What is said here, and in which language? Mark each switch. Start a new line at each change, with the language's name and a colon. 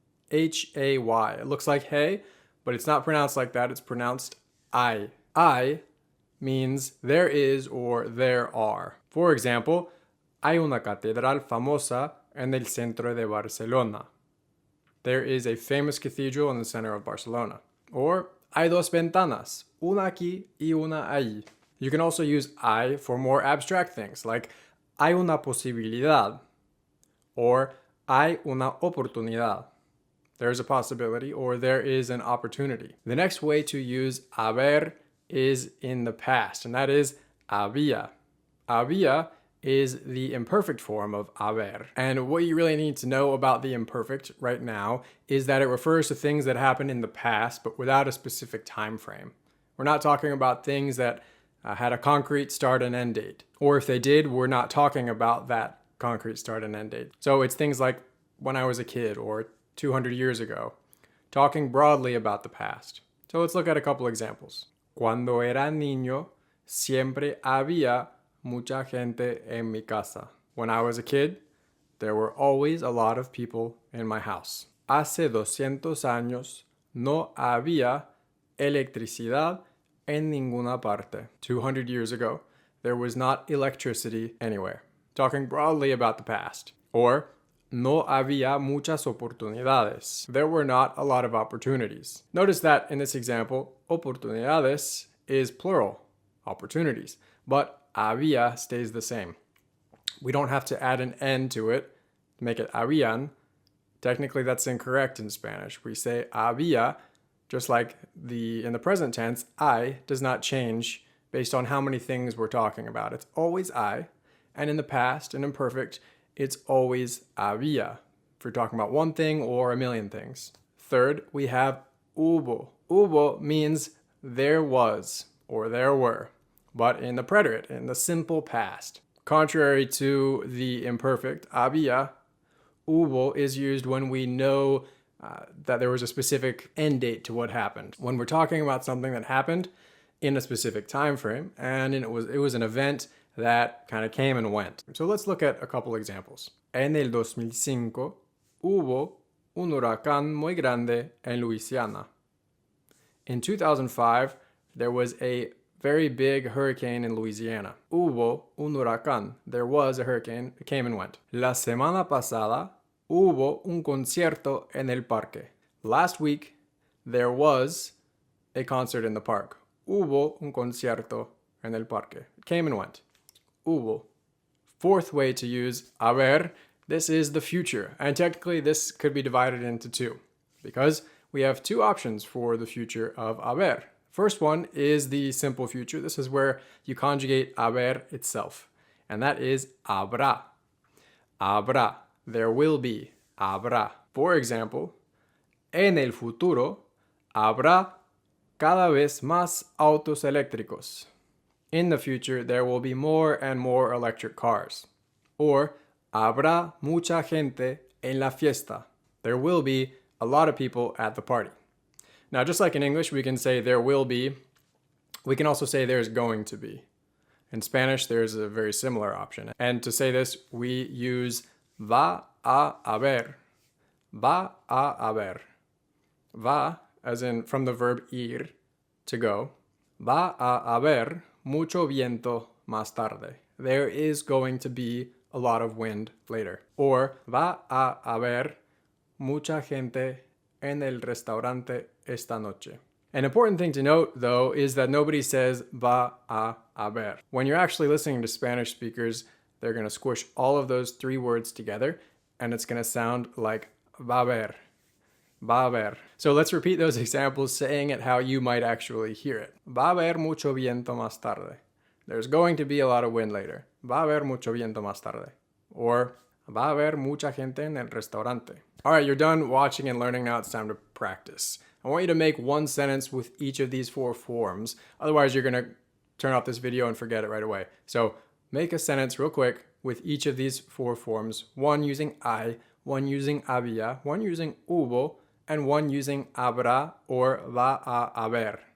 English: H-A-Y. It looks like hey, but it's not pronounced like that. It's pronounced I. I means there is or there are. For example,
Spanish: hay una catedral famosa en el centro de Barcelona.
English: There is a famous cathedral in the center of Barcelona.
Spanish: Or, hay dos ventanas, una aquí y una allí.
English: You can also use hay for more abstract things, like
Spanish: hay una posibilidad,
English: or
Spanish: hay una oportunidad.
English: There's a possibility, or there is an opportunity. The next way to use haber is in the past, and that is había. Había is the imperfect form of haber. And what you really need to know about the imperfect right now is that it refers to things that happened in the past, but without a specific time frame. We're not talking about things that had a concrete start and end date. Or if they did, we're not talking about that concrete start and end date. So it's things like when I was a kid or 200 years ago, talking broadly about the past. So let's look at a couple examples.
Spanish: Cuando era niño, siempre había mucha gente en mi casa.
English: When I was a kid, there were always a lot of people in my house.
Spanish: Hace 200 años no había electricidad en ninguna parte.
English: 200 years ago, there was not electricity anywhere. Talking broadly about the past.
Spanish: Or, no había muchas oportunidades.
English: There were not a lot of opportunities. Notice that in this example, oportunidades is plural, opportunities, but había stays the same. We don't have to add an N to it to make it habían. Technically, that's incorrect in Spanish. We say había, just like in the present tense, I does not change based on how many things we're talking about. It's always I, and in the past, and imperfect, it's always había, if you're talking about one thing or a million things. Third, we have hubo. Hubo means there was, or there were, but in the preterite, in the simple past. Contrary to the imperfect, había, hubo is used when we know that there was a specific end date to what happened. When we're talking about something that happened in a specific time frame, and it was an event that kind of came and went. So let's look at a couple examples.
Spanish: En el 2005 hubo un huracán muy grande en Luisiana.
English: In 2005, there was a very big hurricane in Louisiana.
Spanish: Hubo un huracán.
English: There was a hurricane. It came and went.
Spanish: La semana pasada hubo un concierto en el parque.
English: Last week, there was a concert in the park.
Spanish: Hubo un concierto en el parque.
English: It came and went. Hubo. Fourth way to use haber, this is the future. And technically, this could be divided into 2 because we have 2 options for the future of haber. First one is the simple future. This is where you conjugate haber itself. And that is habrá. Habrá. There will be. Habrá. For example,
Spanish: en el futuro habrá cada vez más autos eléctricos.
English: In the future, there will be more and more electric cars.
Spanish: Or, habrá mucha gente en la fiesta.
English: There will be a lot of people at the party. Now, just like in English, we can say there will be. We can also say there's going to be. In Spanish, there's a very similar option. And to say this, we use va a haber. Va a haber. Va, as in from the verb ir, to go.
Spanish: Va a haber mucho viento más tarde.
English: There is going to be a lot of wind later.
Spanish: Or, va a haber mucha gente en el restaurante esta noche.
English: An important thing to note, though, is that nobody says va a haber. When you're actually listening to Spanish speakers, they're going to squish all of those 3 words together, and it's going to sound like va a haber. Va a haber. So let's repeat those examples, saying it how you might actually hear it.
Spanish: Va a haber mucho viento más tarde.
English: There's going to be a lot of wind later.
Spanish: Va a haber mucho viento más tarde. Or, va a haber mucha gente en el restaurante.
English: All right, you're done watching and learning. Now it's time to practice. I want you to make one sentence with each of these 4 forms. Otherwise, you're going to turn off this video and forget it right away. So make a sentence real quick with each of these four forms, one using I, one using había, one using hubo, and one using habrá or va a haber.